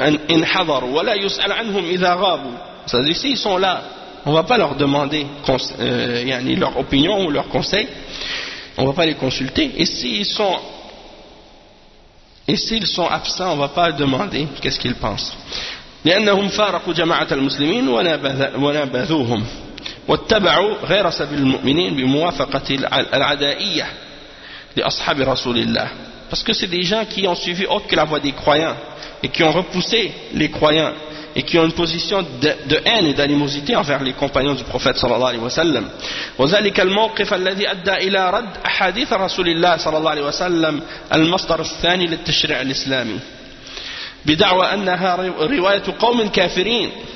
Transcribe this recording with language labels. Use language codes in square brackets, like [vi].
[ar] إن حضروا ولا يسأل عنهم إذا غابوا. [fr] C'est-à-dire s'ils sont là, on va pas leur demander [ar] يعني [fr] leur opinion ou leur conseil, on va pas les consulter. Et s'ils sont absents, on va pas demander qu'est-ce qu'ils pensent. [ar] لأنهم فارقوا جماعة المسلمين ونابذوهم واتبعوا غير سبيل المؤمنين بموافقة العدائية لأصحاب رسول الله. [fr] Parce que c'est des gens qui ont suivi autre que la voie des croyants et qui ont repoussé les croyants et qui ont une position de haine et d'animosité envers les compagnons du prophète sallallahu alayhi wa sallam. [ar] وذلك الموقف الذي ادى الى رد احاديث رسول الله صلى الله عليه وسلم المصدر الثاني للتشريع الاسلامي بدعوى انها روايه قوم كافرين.